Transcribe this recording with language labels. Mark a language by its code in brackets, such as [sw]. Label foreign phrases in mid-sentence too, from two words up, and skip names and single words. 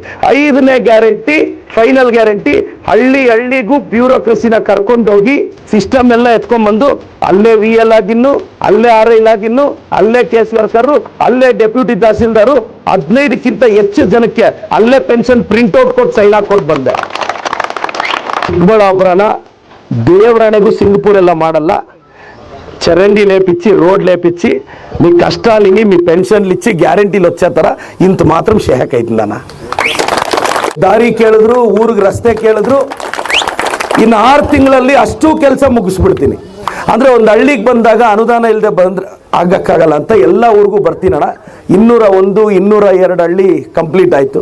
[kn] 5ನೇ ಗ್ಯಾರಂಟಿ ಫೈನಲ್ ಗ್ಯಾರಂಟಿ ಹಳ್ಳಿಗೂ ಬ್ಯೂರೋಕ್ರಸಿನ ಕರ್ಕೊಂಡೋಗಿ ಸಿಸ್ಟಮ್ ಎಲ್ಲ ಎತ್ಕೊಂಡ್ಬಂದು ಅಲ್ಲೇ VL ಆಗಿನ್ನು, ಅಲ್ಲೇ RI ಆಗಿನ್ನು, ಅಲ್ಲೇ ಕೇಸ್ ವರ್ಕರು, ಅಲ್ಲೇ ಡೆಪ್ಯೂಟಿ ತಹಸೀಲ್ದಾರು 15ಕ್ಕಿಂತ ಹೆಚ್ಚು ಜನಕ್ಕೆ ಅಲ್ಲೇ ಪೆನ್ಷನ್ ಪ್ರಿಂಟ್ಔಟ್ ಕೊಟ್ಟು ಸೈನ್ ಹಾಕೊಟ್ಟು ಬಂದೆ. ಚಿಕ್ಕಬಳ್ಳಾಪುರನ ದೇವರಾಣೆಗೂ ಸಿಂಗಪೂರ್ ಎಲ್ಲ ಮಾಡಲ್ಲ. [te] చరండి లేపిచ్చి రోడ్ లేపిచ్చి మీ కష్టాలని మీ పెన్షన్లు ఇచ్చి గ్యారెంటీలు వచ్చే ತರ ఇంత మాత్రం షేక్ అవుతుందన్న. [kn] ದಾರಿ ಕೇಳಿದ್ರು, ಊರಿಗೆ ರಸ್ತೆ ಕೇಳಿದ್ರು, ಇನ್ನು 6 ತಿಂಗಳಲ್ಲಿ ಅಷ್ಟು ಕೆಲಸ ಮುಗಿಸ್ಬಿಡ್ತೀನಿ. ಅಂದ್ರೆ ಒಂದು ಹಳ್ಳಿಗೆ ಬಂದಾಗ ಅನುದಾನ ಇಲ್ಲದೆ ಬಂದ್ರೆ ಆಗಕ್ಕಾಗಲ್ಲ ಅಂತ ಎಲ್ಲ ಊರಿಗೂ ಬರ್ತೀನಣ್ಣ. 201, 202 ಹಳ್ಳಿ ಕಂಪ್ಲೀಟ್ ಆಯ್ತು.